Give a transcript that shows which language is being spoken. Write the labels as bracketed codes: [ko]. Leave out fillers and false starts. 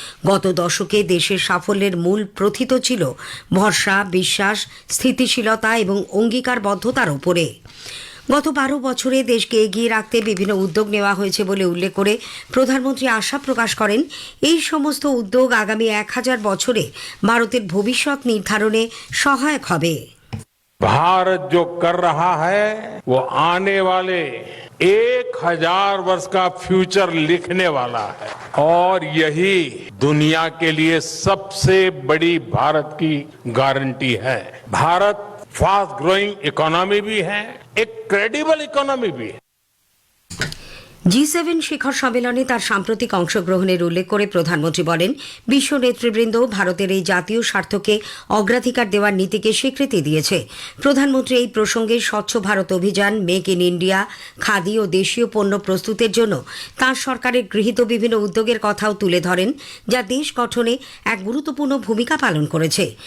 [bn] গত দশকে দেশের সাফল্যের মূল প্রথিত ছিল ভরসা, বিশ্বাস, স্থিতিশীলতা এবং অঙ্গীকারবদ্ধতার উপরে। গত 12 বছরে দেশকে এগিয়ে রাখতে বিভিন্ন উদ্যোগ নেওয়া হয়েছে বলে উল্লেখ করে প্রধানমন্ত্রী আশা প্রকাশ করেন, এই সমস্ত উদ্যোগ আগামী 1000 বছরে ভারতের ভবিষ্যৎ নির্ধারণে সহায়ক হবে। [hi] भारत जो कर रहा है वो आने वाले 1000 वर्ष का फ्यूचर लिखने वाला है और यही दुनिया के लिए सबसे बड़ी भारत की गारंटी है। भारत फास्ट ग्रोइंग इकोनॉमी भी है, एक क्रेडिबल इकोनॉमी भी है। [bn] G7 শিখর সম্মেলনে তার সাম্প্রতিক অংশগ্রহণের উল্লেখ করে প্রধানমন্ত্রী বলেন, বিশ্ব নেতৃবৃন্দ ভারতের এই জাতীয় স্বার্থকে অগ্রাধিকার দেওয়ার নীতিকে স্বীকৃতি দিয়েছে। প্রধানমন্ত্রী এই প্রসঙ্গে স্বচ্ছ ভারত অভিযান, মেক ইন ইন্ডিয়া, খাদি ও দেশীয় পণ্য প্রস্তুতের জন্য তাঁর সরকারের গৃহীত বিভিন্ন উদ্যোগের কথাও তুলে ধরেন, যা দেশ গঠনে এক গুরুত্বপূর্ণ ভূমিকা পালন করেছে।